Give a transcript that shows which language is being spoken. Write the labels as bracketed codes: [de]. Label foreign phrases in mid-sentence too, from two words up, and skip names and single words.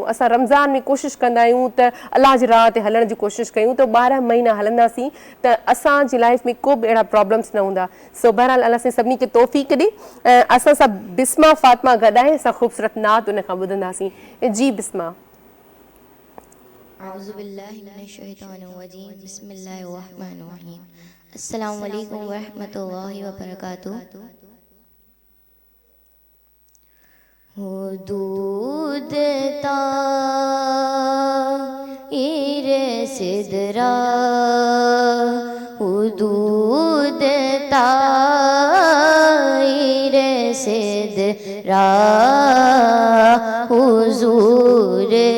[sd] असां रमज़ान में कोशिशि कंदा आहियूं त अलाह जी राह ते हलण जी कोशिशि कयूं त 12 महीना हलंदासीं त असांजी लाइफ में को बि अहिड़ा प्रॉब्लम्स न हूंदा. सो बहरहाल अलाह साईं सभिनी खे तौफ़ीक़ ॾे. असां सभु बिस्मा फ़ातिमा गॾाए असां ख़ूबसूरत नात उन खां ॿुधंदासीं. जी बिस्मा. [ar] أعوذ بالله من الشيطان الرجيم، بسم الله الرحمن الرحيم. السلام عليكم ورحمة الله وبركاته. [ur] حدود طائر سدرہ، حدود طائر سدرہ، حضور